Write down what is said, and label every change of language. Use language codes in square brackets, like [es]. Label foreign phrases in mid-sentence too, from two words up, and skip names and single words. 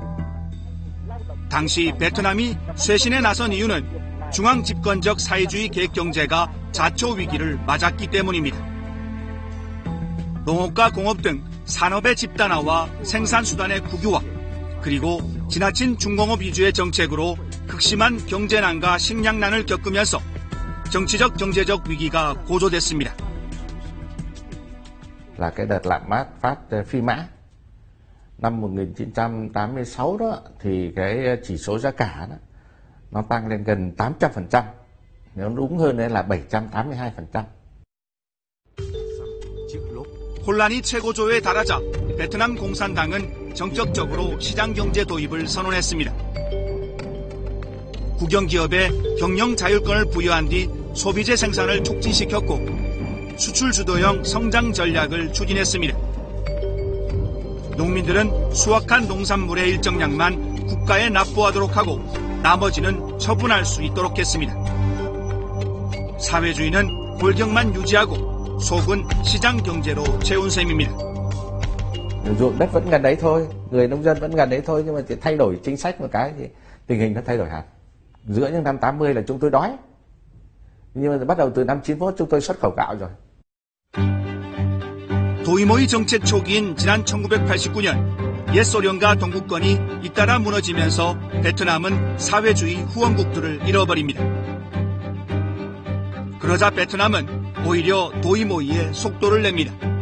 [ko] 당시 베트남이 쇄신에 나선 이유는 중앙 집권적 사회주의 계획 경제가 자초 위기를 맞았기 때문입니다. 농업과 공업 등 산업의 집단화와 생산수단의 국유화, 그리고 지나친 중공업 위주의 정책으로 극심한 경제난과 식량난을 겪으면서 정치적 경제적 위기가 고조됐습니다. [vi] Là cái đợt lạm phát phi mã năm 1986 đó thì cái chỉ số giá cả đó nó tăng lên gần 800%, nếu đúng hơn là 782%. [ko] 혼란이 최고조에 달하자 베트남 공산당은 전격적으로 시장경제 도입을 선언했습니다. 국영기업에 경영 자율권을 부여한 뒤 소비재 생산을 촉진시켰고 수출 주도형 성장 전략을 추진했습니다. 농민들은 수확한 농산물의 일정량만 국가에 납부하도록 하고 나머지는 처분할 수 있도록 했습니다. 사회주의는 골격만 유지하고 속은 시장 경제로 채운 셈입니다. [vi] Ruộng đất vẫn gần đấy thôi, người nông dân vẫn gần đấy thôi, nhưng mà chỉ thay đổi chính sách một cái thì tình hình nó thay đổi hẳn. Giữa những năm 80 là chúng tôi đói, nhưng mà bắt đầu từ năm 91 chúng tôi xuất khẩu gạo rồi. [ko] 도이모이 정책 초기인 지난 1989년 옛 소련과 동구권이 잇따라 무너지면서 베트남은 사회주의 후원국들을 잃어버립니다. 그러자 베트남은 오히려 도이모이에 속도를 냅니다.